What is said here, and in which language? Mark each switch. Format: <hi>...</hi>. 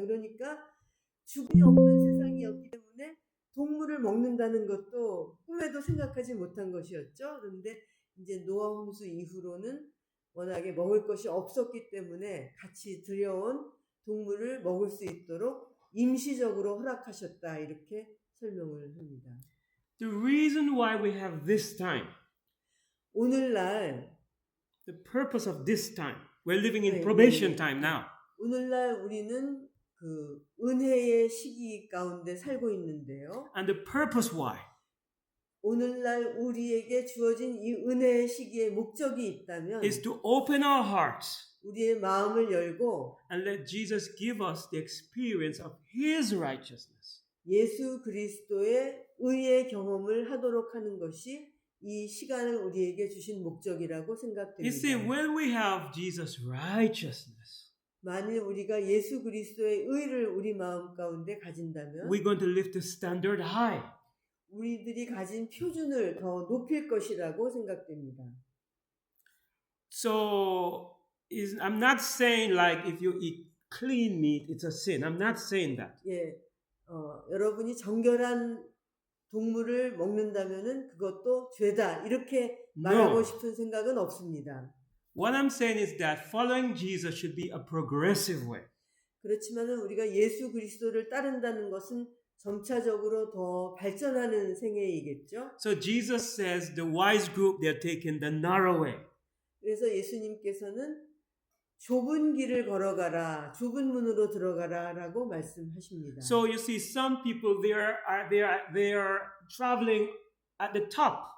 <ko>그러니까 죽음이 없는 세상이었기 때문에 동물을 먹는다는 것도 꿈에도 생각하지 못한 것이었죠. 그런데 이제 노아 홍수 이후로는 워낙에 먹을 것이 없었기 때문에 같이 들여온 동물을 먹을 수 있도록 임시적으로 허락하셨다. 이렇게 설명을 합니다.</ko> <en>The reason why we have this time,</en> <ko>오늘날</ko> <en>the purpose of this time, we're living in probation time now.</en> <ko>오늘날 우리는 그 은혜의 시기 가운데 살고 있는데요.</ko> <en>And the purpose why</en> <ko>오늘날 우리에게 주어진 이 은혜의 시기의 목적이 있다면</ko> <en>is to open our hearts</en> <ko>우리의 마음을 열고</ko> <en>and let Jesus give us the experience of His righteousness.</en> <ko>예수 그리스도의 의의 경험을 하도록 하는 것이 이 시간을 우리에게 주신 목적이라고</ko> <en>You</en> <ko>생각됩니다.</ko> <en>see, when we have Jesus' righteousness,</en> <ko>만일 우리가 예수 그리스도의 의를 우리 마음 가운데 가진다면</ko> <en>we're going to lift the standard high.</en> <ko>우리들이 가진 표준을 더 높일 것이라고 생각됩니다.</ko> <en>So, I'm not saying like if you eat clean meat, it's a sin. I'm not saying that.</en> <ko>예, 여러분이 정결한 동물을 먹는다면은 그것도 죄다 이렇게 말하고 싶은 생각은 없습니다.</ko> <en>What I'm saying is that following Jesus should be a progressive way.</en> <ko>그렇지만은 우리가 예수 그리스도를 따른다는 것은 점차적으로 더 발전하는 생애이겠죠.</ko> <en>So Jesus says the wise group, they're taking the narrow way.</en> <ko>그래서 예수님께서는 좁은 길을 걸어가라, 좁은 문으로 들어가라라고 말씀하십니다.</ko> <en>So you see, some people they are traveling at the top.</en>